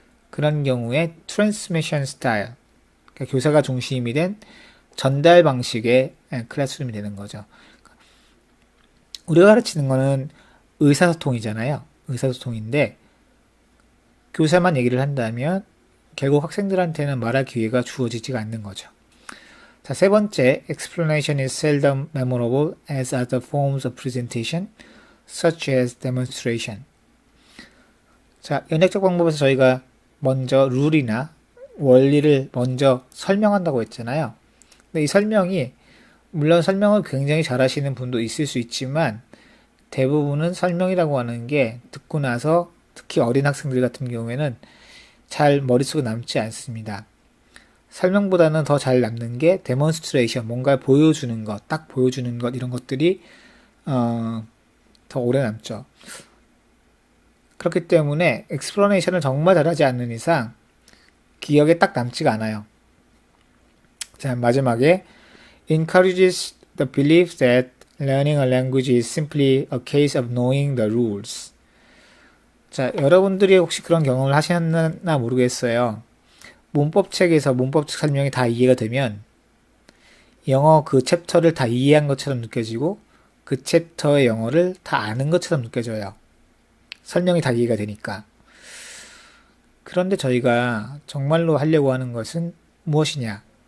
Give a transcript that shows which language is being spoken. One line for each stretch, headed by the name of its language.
Korean: 그런 경우에 트랜스미션 스타일, 그러니까 교사가 중심이 된 전달 방식의 클래스룸이 되는 거죠. 우리가 가르치는 거는 의사소통이잖아요. 의사소통인데 교사만 얘기를 한다면 결국 학생들한테는 말할 기회가 주어지지가 않는 거죠. 자, 세 번째,
English: explanation is seldom memorable as other forms of presentation, such as demonstration.
Korean: 자, 연역적 방법에서 저희가 먼저 룰이나 원리를 먼저 설명한다고 했잖아요. 근데 이 설명이 물론 설명을 굉장히 잘하시는 분도 있을 수 있지만 대부분은 설명이라고 하는 게 듣고 나서 특히 어린 학생들 같은 경우에는 잘 머릿속에 남지 않습니다. 설명보다는 더 잘 남는 게 데몬스트레이션, 뭔가 보여주는 것, 딱 보여주는 것 이런 것들이 더 오래 남죠. 그렇기 때문에 explanation 정말 잘하지 않는 이상 기억에 딱 남지가 않아요. 자, 마지막에
English: encourages the belief that learning a language is simply a case of knowing the rules.
Korean: 자, 여러분들이 혹시 그런 경험을 하셨나 모르겠어요. 문법책에서 문법책 설명이 다 이해가 되면 영어 그 챕터를 다 이해한 것처럼 느껴지고 그 챕터의 영어를 다 아는 것처럼 느껴져요. 설명이 다 이해가 되니까. 그런데 저희가 정말로 하려고 하는 것은 무엇이냐?